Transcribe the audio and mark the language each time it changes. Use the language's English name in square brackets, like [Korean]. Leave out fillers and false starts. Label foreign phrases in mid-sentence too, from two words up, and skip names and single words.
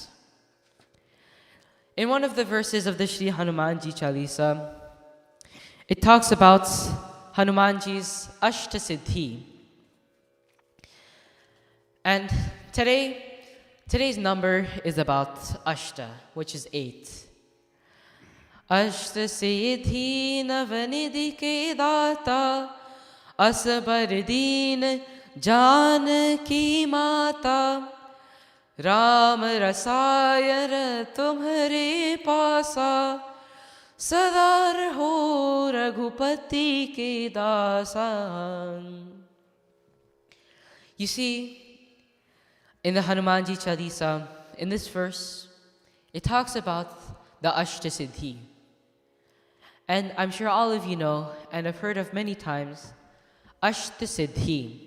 [English] In one of the verses of the Shri Hanumanji Chalisa, it talks about Hanumanji's Ashtasiddhi. And today's number is about Ashta, which is 8. [Awadhi] अष्टसिद्धि नवनिधि के दाता, असबर दीन जानकी माता। राम रसायन तुम्हारे पासा, सदा रहो रघुपति के दासा। [English] You see, in the Hanumanji Chalisa, in this verse, it talks about the Ashtasiddhi. And I'm sure all of you know, and have heard of many times, Ashtasiddhi.